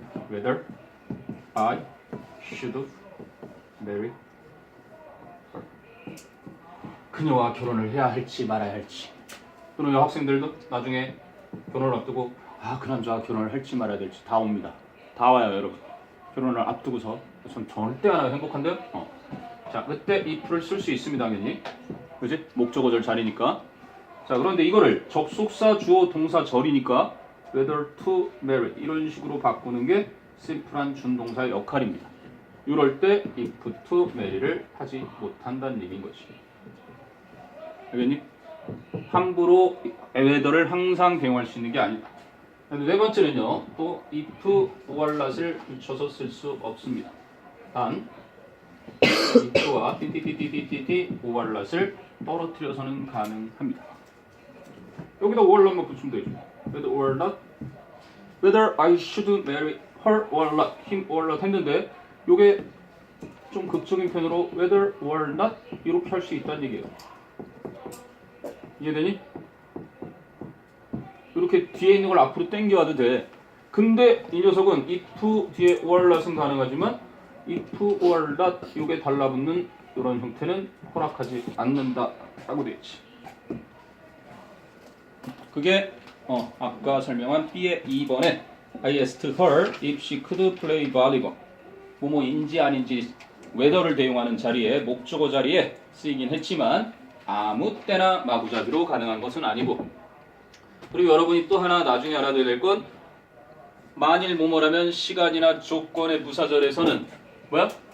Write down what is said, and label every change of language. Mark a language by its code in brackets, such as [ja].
[en] Whether I should marry her. [ko] 그녀와 결혼을 해야 할지 말아야 할지. 또는 학생들도 나중에 결혼을 앞두고 그 남자와 결혼을 할지 말아야 될지 다 옵니다. 다 와요, 여러분. 결혼을 앞두고서 전 절대 안 하고 행복한데요. 자, 그때 if를 쓸 수 있습니다, 당연히. 그지? 목적어절 자리니까. 자, 그런데 이거를 접속사 주어 동사 절이니까 whether to marry 이런 식으로 바꾸는 게 심플한 준동사의 역할입니다. 이럴 때 if to marry를 하지 못한다는 얘기인 거지. 알겠니? 함부로 whether를 항상 대용할 수 있는 게 아니다. 네 번째는요, 또 if or not을 붙여서 쓸 수 없습니다. 단 if와 ttttt or not을 떨어뜨려서는 가능합니다. 여기다 or not만 붙이면 되죠. [en] whether or not, whether I should marry her or not, him or not [ko] 했는데 요게 좀 극적인 편으로 [en] whether or not [ko] 이렇게 할 수 있다는 얘기예요. 이해되니? 이렇게 뒤에 있는 걸 앞으로 당겨와도 돼. 근데 이 녀석은 if 뒤에 or not은 가능하지만 if or not 이게 달라붙는 이런 형태는 허락하지 않는다 라고 되어 있지. 그게 아까 설명한 B의 2번에 [en] I asked her if she could play volleyball. [ko] 뭐뭐인지 아닌지 whether를 대용하는 자리에 목적어 자리에 쓰이긴 했지만 아무 때나 마구잡이로 가능한 것은 아니고, 그리고 여러분이 또 하나 나중에 알아둬야 될 건 만일 뭐뭐라면 시간이나 조건의 부사절에서는 뭐야?